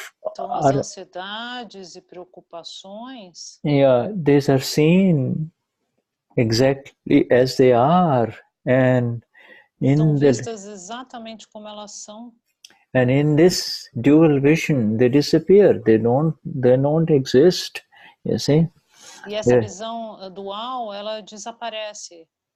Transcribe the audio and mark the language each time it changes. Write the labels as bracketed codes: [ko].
[pt] então as ansiedades e preocupações. [en] These are seen exactly as they are, and [pt] estão vistas exatamente como elas são. [en] And in this dual vision, they disappear. They don't exist. You see. [pt] E essa visão dual, ela desaparece.